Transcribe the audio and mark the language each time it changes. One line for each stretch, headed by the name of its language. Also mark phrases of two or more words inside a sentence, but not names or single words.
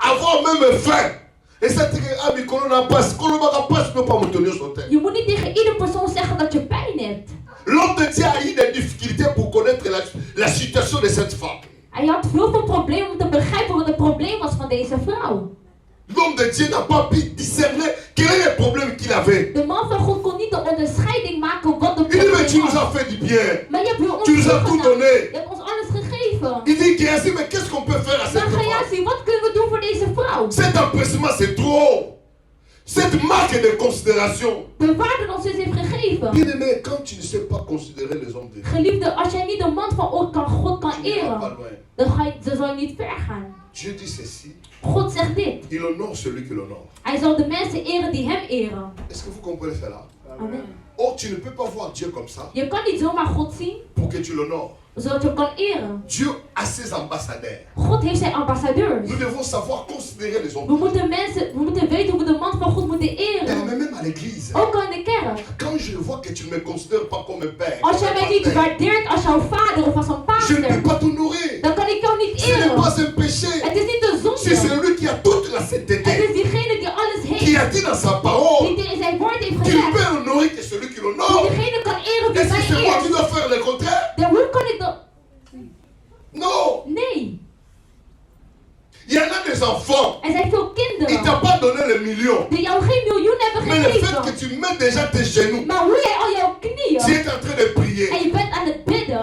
French: avoir même faim. Et ça te dit, ah, mais qu'on n'a pas, ne peut pas me tenir sur terre.
Dutch: Je moet niet tegen iedere persoon zeggen dat je pijn hebt.
French: L'homme de Dieu a eu des difficultés pour connaître la situation de cette femme.
Dutch: Hij had heel veel problemen om te begrijpen wat het probleem was van deze vrouw.
French: L'homme de Dieu n'a pas pu discerner quel est le problème qu'il avait.
Dutch: De man van God kon niet de onderscheiding maken wat de
French: Il dit,
Dutch: probleem
French: mais tu nous as
Dutch: was.
French: fait du bien.
Dutch: Maar je hebt ons
French: Tu nous as tout donné.
Dutch: Je hebt ons alles gegeven.
French: Il dit, Géasi, mais qu'est-ce qu'on peut faire à cette
Dutch: Maar
French: femme?
Dutch: Géasi, wat kunnen we doen voor deze vrouw?
French: Cet empressement, c'est trop. Cette marque de considération.
Dutch: De waarde dat ze ons heeft gegeven.
French: Bien aimé, quand tu ne sais pas considérer les hommes de Dieu,
Dutch: Geliefde, als jij niet de man van God kan
French: tu n'iras pas
Dutch: eren,
French: loin.
Dutch: dan zal je niet ver gaan.
French: Dieu dit ceci.
Dutch: God zegt dit.
French: Il honore celui qui l'honore.
Dutch: Hij zal de mensen eren die hem eren.
French: Est-ce que vous comprenez cela? Amen. Oh, tu ne peux pas voir Dieu comme ça
Dutch: Je kan niet zomaar God zien,
French: pour que tu l'honores.
Dutch: zodat je hem kan eren.
French: Dieu a ses ambassadeurs.
Dutch: God heeft zijn ambassadeurs.
French: Nous devons savoir considérer les hommes.
Dutch: We moeten weten hoe we de man van God moeten
French: Mais
Dutch: eren.
French: même à l'église.
Dutch: Ook al in de kerk.
French: Quand je vois que tu ne me considères pas comme un père,
Dutch: Als jij mij niet waardeert als jouw vader of als een
French: je ne peux
Dutch: pastor,
French: pas t'honorer.
Dutch: dan kan ik jou niet
French: Ce n'est
Dutch: eren.
French: pas un péché.
Dutch: Het is niet een
French: C'est
Dutch: zonde.
French: celui qui a toute la
Dutch: Het
French: sainteté,
Dutch: is diegene die alles
French: qui
Dutch: heeft.
French: a dit dans sa parole
Dutch: Die in zijn woord heeft
French: qu'il
Dutch: gezegd.
French: peut honorer que celui qui
Dutch: Die
French: l'honore.
Dutch: diegene kan eren wie
French: Est-ce que c'est
Dutch: mij
French: moi qui
Dutch: eert.
French: dois faire le contraire?
Dutch: Dan hoe kan ik dat?
French: Non.
Dutch: Nee.
French: Il y en a des enfants.
Dutch: Er zijn veel
French: Il t'a
Dutch: kinderen
French: pas donné le million.
Dutch: die jou geen miljoen hebben
French: Mais le fait que
Dutch: gegeven.
French: tu mets déjà tes genoux,
Dutch: Maar hoe jij al jouw
French: tu
Dutch: knieën
French: es en train de
Dutch: en
French: prier,
Dutch: je bent aan het bidden